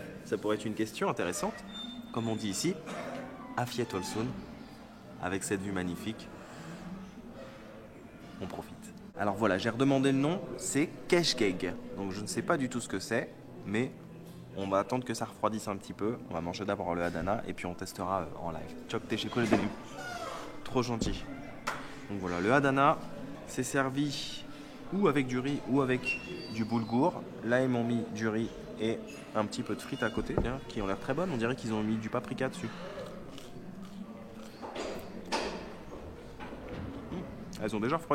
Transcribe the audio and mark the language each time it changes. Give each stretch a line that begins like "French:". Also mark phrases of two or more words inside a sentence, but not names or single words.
French: Ça pourrait être une question intéressante. Comme on dit ici,
Turkish: Afiyet olsun,
French: avec cette vue magnifique. On profite. Alors voilà, j'ai redemandé le nom, c'est Keşkek. Donc je ne sais pas du tout ce que c'est, mais on va attendre que ça refroidisse un petit peu. On va manger d'abord le Adana et puis on testera en live.
Turkish: Çok teşekkür ederim.
French: Trop gentil. Donc voilà, le Adana, c'est servi ou avec du riz ou avec du boulgour. Là, ils m'ont mis du riz et un petit peu de frites à côté, bien, qui ont l'air très bonnes. On dirait qu'ils ont mis du paprika dessus. Elles ont déjà refroidi.